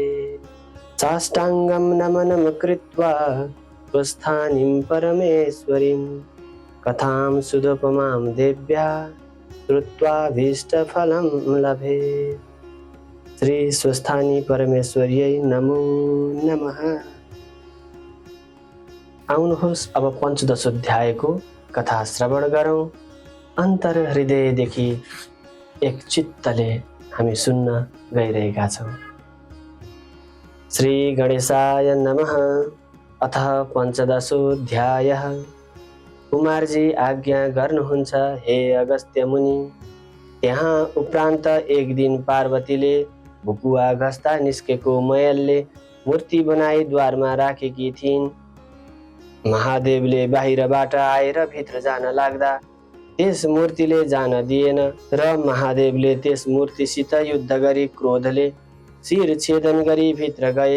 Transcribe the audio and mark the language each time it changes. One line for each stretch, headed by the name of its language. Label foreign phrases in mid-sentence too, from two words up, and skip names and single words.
Sanskrit: साष्टाङ्गं नमनं कृत्वा स्वस्थानीं परमेश्वरीं कथां सुदुपमां देव्या श्रुत्वाभीष्टफलं लभेत्। श्री स्वस्थानी परमेश्वर्यै नमो नमः।
Nepali: आउनुहोस् अब पञ्चदशोध्यायको कथा श्रवण गरौँ। अन्तर हृदयदेखि एक चित्तले हामी सुन्न गइरहेका छौँ।
Sanskrit: श्री गणेशाय नमः। अथ पञ्चदशोध्यायः।
Nepali: कुमारजी आज्ञा गर्नुहुन्छ हे अगस्त्य मुनि। त्यहाँ उपरान्त एक दिन पार्वतीले भुकुवा घस्दा निस्केको मैलले मूर्ति बनाई द्वारमा राखेकी थिइन्। महादेवले बाहिरबाट आएर भित्र जान लाग्दा त्यस मूर्तिले जान दिएन र महादेवले त्यस मूर्तिसित युद्ध गरी क्रोधले शिर छेदन गरी भित्र गए।